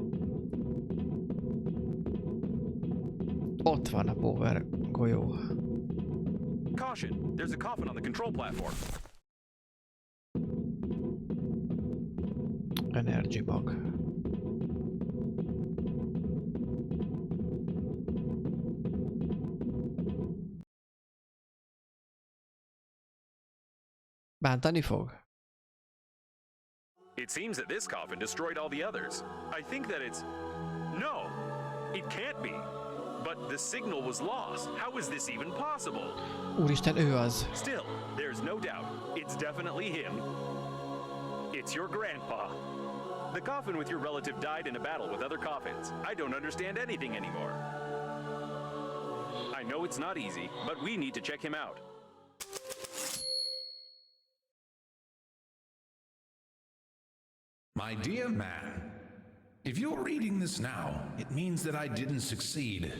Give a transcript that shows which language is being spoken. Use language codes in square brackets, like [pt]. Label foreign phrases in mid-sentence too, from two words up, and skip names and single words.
[hu] Ott van a power golyó. [en] Caution, there's a coffin on the control platform. Energy bug. [hu] Bántani fog? [en] It seems that this coffin destroyed all the others. I think that it's... No! It can't be! But the signal was lost. How is this even possible? [hu] Úristen, ő az. [en] Still, there's no doubt. It's definitely him. It's your grandpa. The coffin with your relative died in a battle with other coffins. I don't understand anything anymore. I know it's not easy, but we need to check him out. My dear man, if you're reading this now, it means that I didn't succeed.